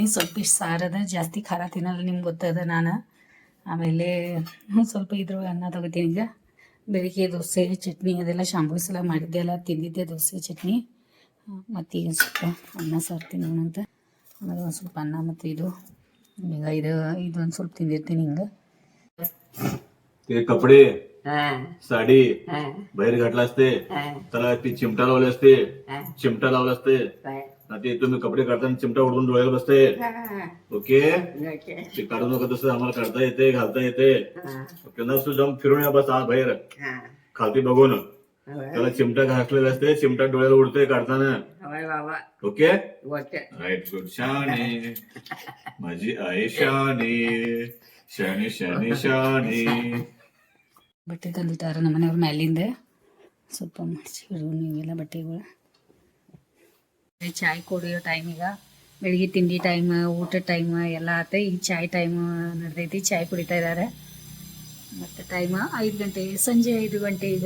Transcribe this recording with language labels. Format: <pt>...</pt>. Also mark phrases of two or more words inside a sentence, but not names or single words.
<kn>ಸ್ವಲ್ಪ ಇಷ್ಟು ಸಾರದ ಜಾಸ್ತಿ ಖಾರ ತಿನ್ನಲ್ಲ ನಿಮ್ಗೆ ಗೊತ್ತದ ನಾನು. ಆಮೇಲೆ ಸ್ವಲ್ಪ ಇದ್ರೊಳಗೆ ಅನ್ನ ತೊಗೋತೀನಿ ಈಗ. ಬೆಳಿಗ್ಗೆ ದೋಸೆ ಚಟ್ನಿ ಅದೆಲ್ಲ ಶಾಂಭವಿ ಸಲ ಮಾಡಿದ್ದೆ ಎಲ್ಲ ತಿಂದಿದ್ದೆ ದೋಸೆ ಚಟ್ನಿ. ಮತ್ತು ಈಗ ಸ್ವಲ್ಪ ಅನ್ನ ಸಾರು ತಿನ್ನೋಣಂತ. ಆಮೇಲೆ ಒಂದು ಸ್ವಲ್ಪ ಅನ್ನ ಮತ್ತು ಇದು ಈಗ ಇದೊಂದು ಸ್ವಲ್ಪ ತಿಂದಿರ್ತೀನಿ ಹಿಂಗೆ.</kn> <mr>ते कपडे साडी बाहेर घातला असते त्याला ती चिमटा लावले असते चिमटा लावला असते ते तुम्ही कपडे काढताना चिमटा उडवून डोळ्याला बसते. ओके ते काढू नका तसं आम्हाला काढता येते घालता येते. ओके ना जाऊन फिरून या बस बाहेर खालती बघून त्याला चिमटा घातलेला असते चिमटा डोळ्याला उडते काढताना.</mr> <en>OK right good</en> <mr>शाने माझी आई शाने</mr> <kn>ಶಾನೆ ಶಾನೆ ಶಾನೆ. ಬಟ್ಟೆ ತಂದಿಟ್ಟಾರ ನಮ್ಮ ಮನೆಯವ್ರ ಮ್ಯಾಲಿಂದ ಸ್ವಲ್ಪ ಮಡ್ಚಿಬಿಡು ನೀವೆಲ್ಲ ಬಟ್ಟೆಗಳು. ಚಾಯ್ ಕುಡಿಯೋ ಟೈಮ್ ಈಗ. ಬೆಳಿಗ್ಗೆ ತಿಂಡಿ ಟೈಮ್ ಊಟದ ಟೈಮ್ ಎಲ್ಲ ಆತ. ಈಗ ಚಾಯ್ ಟೈಮ್ ನಡೆದೈತಿ. ಚಾಯ್ ಕುಡಿತಾ ಇದ್ದಾರೆ. ಮತ್ತು ಟೈಮ್ 5 ಗಂಟೆ ಸಂಜೆ 5 ಗಂಟೆ ಈಗ.</kn>